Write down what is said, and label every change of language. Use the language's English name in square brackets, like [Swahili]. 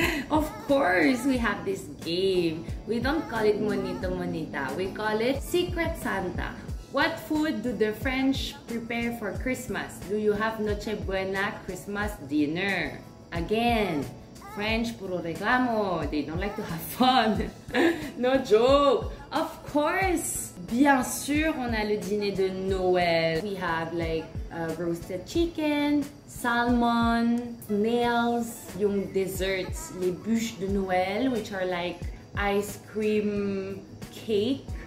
[English] Of course, we have this game. We don't call it Monito Monita. We call it Secret Santa. What food do the French prepare for Christmas? Do you have Noche Buena Christmas dinner? Again, French, [Filipino] puro reklamo. [English] They don't like to have fun. No joke. Of course. [French] Bien sûr, on a le dîner de Noël. [English] We have like roasted chicken, salmon, snails, [Filipino] yung [English] desserts, [French] les bûches de Noël, [English] which are like ice cream cake.